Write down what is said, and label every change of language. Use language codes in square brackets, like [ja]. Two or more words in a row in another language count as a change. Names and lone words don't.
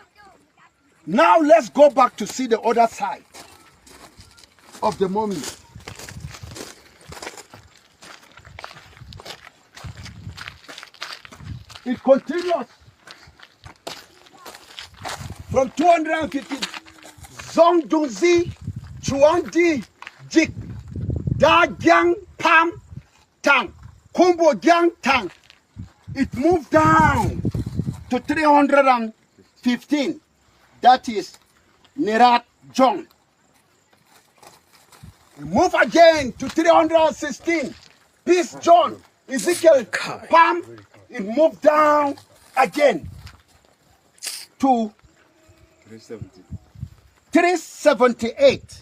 [en] Now let's go back to see the other side of the monument. It continues from 250. Zongdungzi, Chuangdi, Jik, Da Gyang Pam Tang, Kumbo Gyang Tang. It moved down to 315. That is Nerat Jong. We move again to 316. Peace John, Ezekiel Palm, it moved down again to 378.